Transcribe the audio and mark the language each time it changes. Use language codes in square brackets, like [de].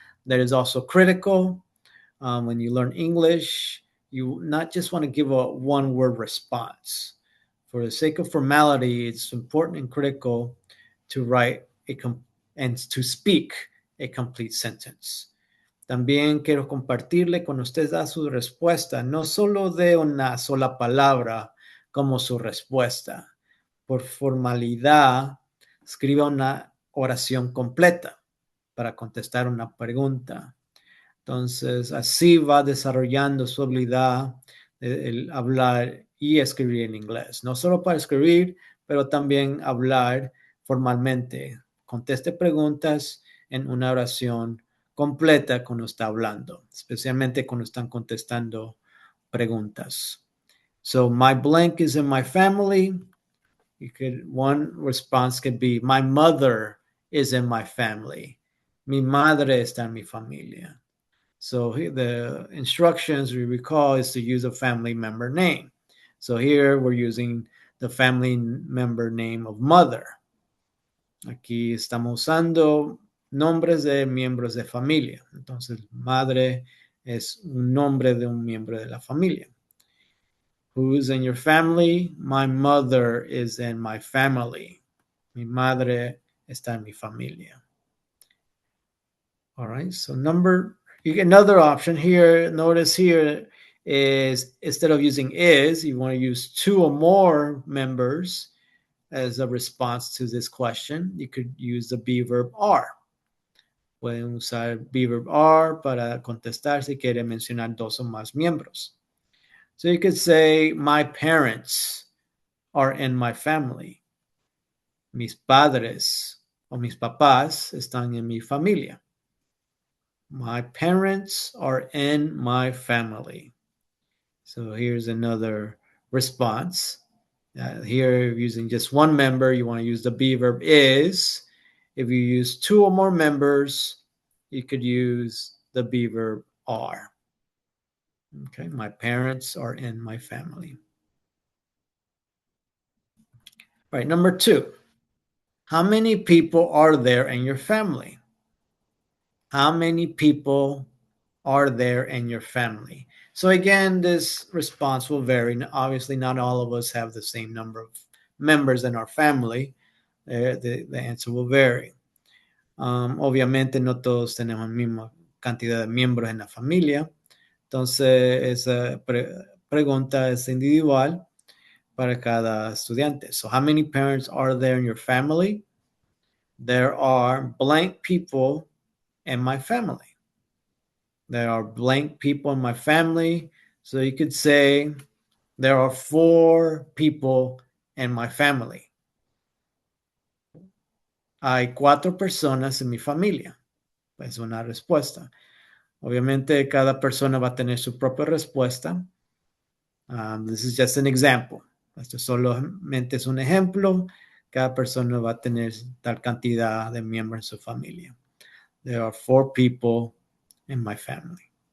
[en] That is also critical. When you learn English, you not just want to give a one-word response. For the sake of formality, it's important and critical to write and to speak a complete sentence. [es] También quiero compartirle cuando usted da su respuesta, no solo de una sola palabra como su respuesta. Por formalidad, escriba una oración completa para contestar una pregunta. Entonces, así va desarrollando su habilidad de hablar y escribir en inglés. No solo para escribir, pero también hablar formalmente. Conteste preguntas en una oración completa cuando está hablando, especialmente cuando están contestando preguntas. [en] So, my blank is in my family. One response could be, my mother is in my family. [es] Mi madre está en mi familia. [en] So the instructions we recall is to use a family member name. So here we're using the family member name of mother. [es] Aquí estamos usando nombres de miembros de familia. Entonces, madre es un nombre de un miembro de la familia. [en] Who's in your family? My mother is in my family. [es] Mi madre está en mi familia. [en] All right, so you get another option here. Notice here is instead of using is, you want to use two or more members as a response to this question. You could use the be verb are. [es] Pueden usar be verb are para contestar si quiere mencionar dos o más miembros. [en] So you could say, my parents are in my family. [es] Mis padres o mis papás están en mi familia. [en] My parents are in my family. So here's another response. Here, using just one member, you want to use the be verb is. If you use two or more members, you could use the be verb are. Okay, my parents are in my family. All right, number 2. How many people are there in your family? How many people are there in your family? So again, this response will vary. Obviously, not all of us have the same number of members in our family. The answer will vary. [es] Obviamente, no todos tenemos la misma cantidad de miembros en la familia. Entonces, esa pregunta es individual para cada estudiante. [en] So, how many parents are there in your family? There are blank people in my family. There are blank people in my family. So you could say, there are 4 people in my family. [es] Hay 4 personas en mi familia. Es una respuesta. Obviamente, cada persona va a tener su propia respuesta. [en] This is just an example. [es] Esto solamente es un ejemplo. Cada persona va a tener tal cantidad de miembros en su familia. [en] There are 4 people in my family.